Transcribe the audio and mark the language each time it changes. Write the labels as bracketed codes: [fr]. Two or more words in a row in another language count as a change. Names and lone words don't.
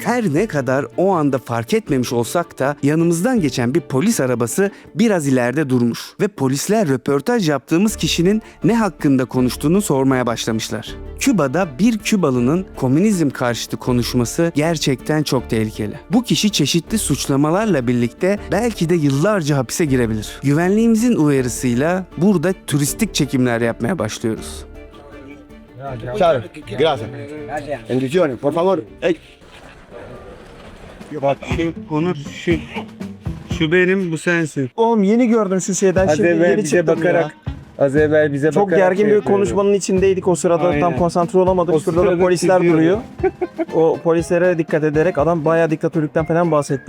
[tr] Her ne kadar o anda fark etmemiş olsak da yanımızdan geçen bir polis arabası biraz ileride durmuş ve polisler röportaj yaptığımız kişinin ne hakkında konuştuğunu sormaya başlamışlar. Küba'da bir Kübalı'nın komünizm karşıtı konuşması gerçekten çok tehlikeli. Bu kişi çeşitli suçlamalarla birlikte belki de yıllarca hapise girebilir. Güvenliğimizin uyarısıyla burada turistik çekimler yapmaya başlıyoruz. [es] Claro, gracias. Bendiciones, por favor. [tr] Hey. Bak Onur şu benim, bu sensin. Oğlum yeni gördüm şu şeyden. Az Şimdi evvel yeni bize çıktım bakarak ya. Az evvel bize Çok bakarak gergin bir yapıyordu. konuşmanın içindeydik o sırada. Aynen. Tam konsantre olamadık. O Şurada da sırada polisler titriyordu. duruyor. O polislere dikkat ederek adam bayağı diktatörlükten falan bahsetti.